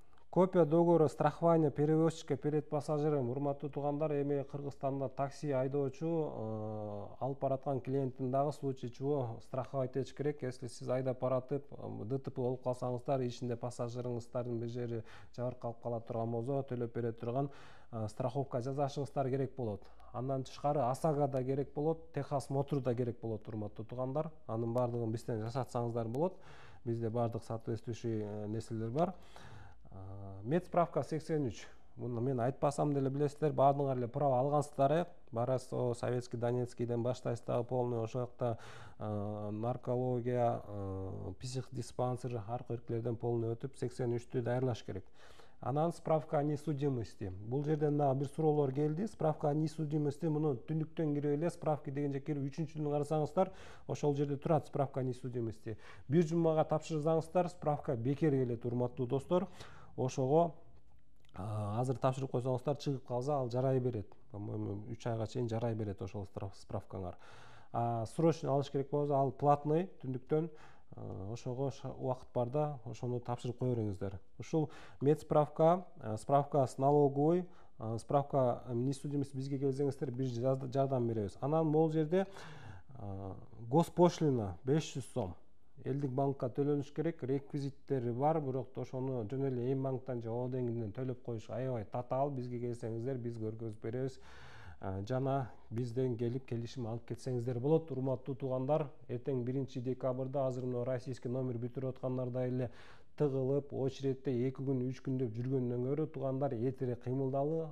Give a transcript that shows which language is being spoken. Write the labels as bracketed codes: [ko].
[ru] Копия договора страхования перевозчика перед пассажиром. [ky] Урматтуу туугандар, эми Кыргызстанда такси айдоочу алып бараткан клиенттин дагы [ru] случай чего страховать [ky] этиш керек. Если сиз айдап баратып ДТП болуп калсаңыздар, ичинде пассажирыңыздардын бир жери жабыркалып кала турган болсо, төлөп бере турган страховка жасашыңыздар керек болот. Андан тышкары ОСАГО да керек болот, техосмотр да керек болот, урматтуу туугандар. Анын баардыгын бизден жасатсаңыздар болот. Бизде баардык соответствующий нерселер бар. Медсправка 83. Муну мен айтпасам деле билесиздер, баардыгыңар эле право алгансыздар. Барасо, Советский, Донецкийден баштайсыз дагы полный, ошол жакта наркология, психдиспансер, аркы өркүлөрдөн полный өтүп, 83-тү даярдаш керек. Анан справка о несудимости. Бул жерден дагы бир суроолор келди. Справка о несудимости, муну түндүктөн кирип эле справки дегенде кирип 3-түнү карасаңыздар, ошол жерде турат справка о несудимости. Бир жумага тапшырсаңыздар, справка бекер келет, урматтуу достор. Ошого азыр тапшырып койсоңуздар, чыгып калса ал жарай берет. По-моему, 3 айга чейин жарай берет ошол справкаңар. Срочно алыш керек болсо, ал платный, түндүктөн. Ошого убакыт барда ошону тапшырып кое бериңиздер. Ушул медсправка, [ru] справка с налоговой, [ky] справка несудимости бизге келсеңиздер, биз жардам беребиз. Анан могул жерде [ru] Госпошлина 500 сом. [ky] Элдик банкка төлөнүш керек, реквизиттери бар, бирок ошону жөн эле эми банктан же о деңгээлден төлөп коюш аябай татаал. Бизге келсеңиздер, биз көргөзүп беребиз. Жана бизден келип келишим алып кетсеңиздер болот. Урматтуу туугандар, эртең 1 декабрда азыр мына российский номер бүтүрүп аткандардай эле тыгылып, очередте 2 күн, 3 күн деп жүргөндөн көрө, туугандар эртерээк кыймылдалы.